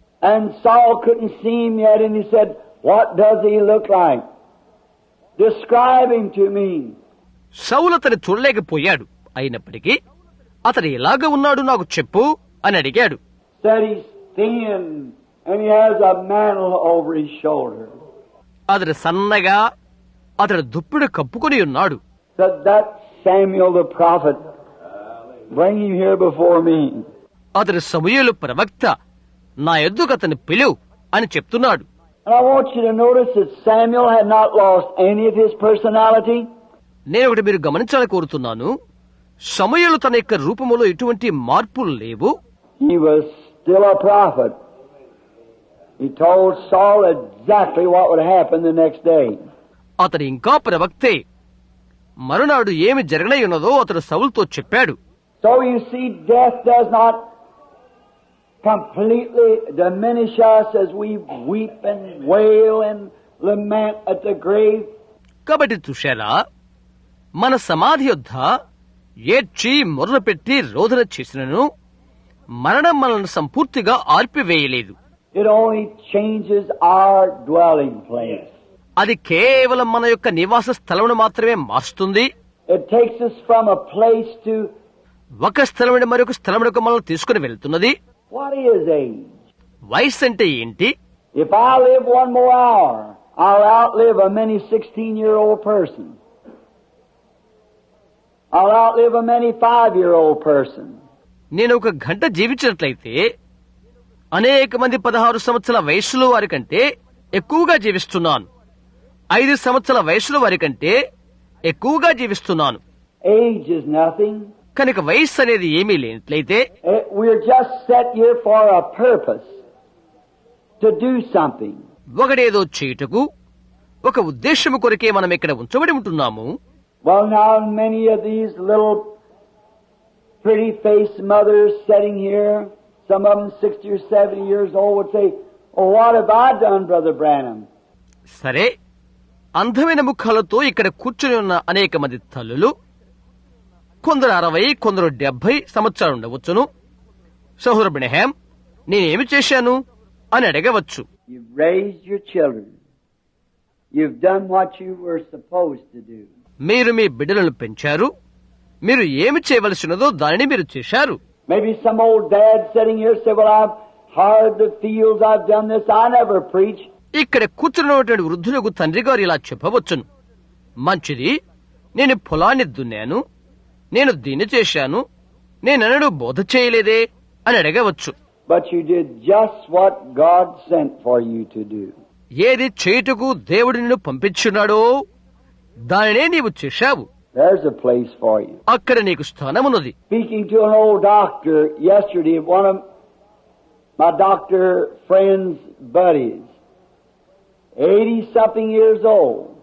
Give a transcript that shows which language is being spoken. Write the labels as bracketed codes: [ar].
[en] And Saul couldn't see him yet, and he said, "What does he look like? Describe him to me." [te] సౌలు అతను చూడలేకపోయాడు. అయినప్పటికీ అతడు ఎలాగ ఉన్నాడు నాకు చెప్పు అని అడిగాడు. [en] Said he's thin, and he has a mantle over his shoulder. [te] అతడు సన్నగా, అతడు దుప్పుడు కప్పుకొని ఉన్నాడు. [en] Said, "That's Samuel the prophet. Bring him here before me." [te] అతడు సమూయేలు ప్రవక్త, నా యొద్దకు అతను పిలువు అని చెప్తున్నాడు. [en] And I want you to notice that Samuel had not lost any of his personality. [te] నేను ఒకటి మీరు గమనించాలని కోరుతున్నాను. సమూయేలు తన యొక్క రూపములో ఎటువంటి మార్పులు లేవు. [en] He was still a prophet. He told Saul exactly what would happen the next day. [te] అతడు ఇంకా ప్రవక్తే. మరునాడు ఏమి జరగనై ఉన్నదో అతడు సౌలుతో చెప్పాడు. [en] So you see, death does not completely diminish us as we weep and wail and lament at the grave. [te] కాబట్టి చూశారా, మన సమాధి యొద్ద ఏడ్చి మొర్ర పెట్టి రోదన చేసినను మరణం మనల్ని సంపూర్తిగా ఆర్పివేయలేదు. [en] It only changes our dwelling place. [te] అది కేవలం మన యొక్క నివాస స్థలమును మాత్రమే మారుస్తుంది. [en] It takes us from a place to... [te] ఒక స్థలం నుండి మరొక స్థలమునకు మనల్ని తీసుకుని వెళ్తున్నది. [en] What is age? [te] వయసు అంటే ఏంటి? [en] If I live one more hour, I'll outlive a many 16-year-old person. I'll outlive a many 5-year-old person. [te] నేను ఒక గంట జీవించినట్లయితే అనేక మంది 16 సంవత్సరాల వయసులో వారి కంటే ఎక్కువగా జీవిస్తున్నాను. 5 సంవత్సరాల వయసులో వారి కంటే ఎక్కువగా జీవిస్తున్నాను. [en] Age is nothing. [te] కనుక వయస్సు అనేది ఏమీ లేనట్లయితే [en] We're just set here for a purpose, to do something. [te] ఒకడేదో చేయుటకు, ఒక ఉద్దేశము కొరకే మనం ఇక్కడ ఉంచబడి ఉంటున్నాము. [en] Well, now many of these little pretty-faced mothers sitting here, some of them 60 or 70 years old, would say, "Oh, what have I done, Brother Branham?" [te] సరే, అందమైన ముఖాలతో ఇక్కడ కూర్చుని ఉన్న అనేక మంది తల్లులు, కొందరు 60, కొందరు 70 సంవత్సరాలు ఉండవచ్చును. సహోదర బ్రహ్మ్, నేనేమి చేశాను అని అడగవచ్చు. [en] You've raised your children. You've done what you were supposed to do. [te] మీరు మీ బిడ్డలను పెంచారు. మీరు ఏమి చేయవలసినదో దానిని మీరు చేశారు. [en] Maybe some old dad sitting here said, well, I've hired the fields, I've done this, I never preach. [te] ఇక్కడ కూర్చున్నటువంటి వృద్ధులకు తండ్రి గారు ఇలా చెప్పవచ్చును, మంచిది, నేను పొలాన్ని దున్నాను, నేను దీన్ని చేశాను, నేనెన్నడూ బోధ చేయలేదే అని అడగవచ్చు. [en] But you did just what God sent for you to do. [te] ఏది చేయుటకు దేవుడు నిన్ను పంపించున్నాడో దానినే నీవు చేశావు. [en] There's a place for you. [te] అక్కడ నీకు స్థానమున్నది. [en] Speaking to an old doctor yesterday, one of my doctor friends' buddies, 80-something years old.